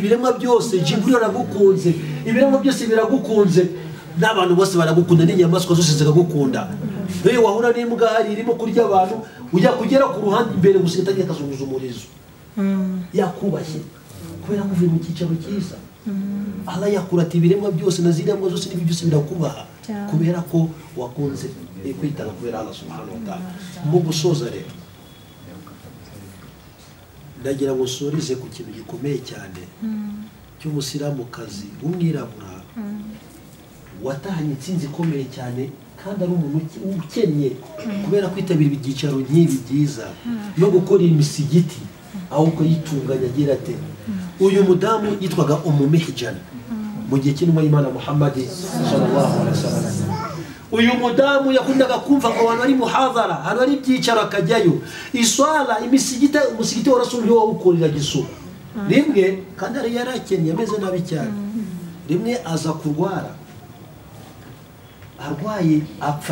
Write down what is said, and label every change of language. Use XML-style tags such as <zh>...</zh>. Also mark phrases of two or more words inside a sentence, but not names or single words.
<rw>ibiremwa byose Jibril aragukunze ibiremwa byose biragukunze n'abantu bose baragukunda n'inyamaswa zose ziragukunda wahura n'imbwa hari irimo kurya abantu ujya kugera ku ruhande imbere gusa itagiye kazunguza umurizo yakubashye kubera ko uvuye mu cyicaro cyiza Allah yakurata ibiremwa byose na ziremwa zose n'ibyo byose birakubaha kubera ko wakunze kwitanga kubera Allah</rw> <ar>سبحانه وتعالى</ar> <rw>mu gusoza rero ndagira ngo sorize ku kintu gikomeye cyane cy'umusilamukazi w'umwirabura watahanye intsinzi ikomeye cyane kandi ari umuntu ukennye kubera kwitabira ibyicaro nk'ibi byiza no gukora imisigiti ahubwo yitunganya agira ate uyu mudamu yitwaga Mihjana mu gihe cy'intumwa y'Imana Muhammad</rw> <ar>صلى الله عليه وسلم.</ar> <rw>Uyu mudamu yakundaga kumva ngo abantu ari muhadhara hano ari ibyicaro akajyayo iswala umusigiti wa Rasul niwo ukorera gisoko rimwe kandi ari yarakennye ameze nabi cyane rimwe aza kurwara arwaye apfa</rw>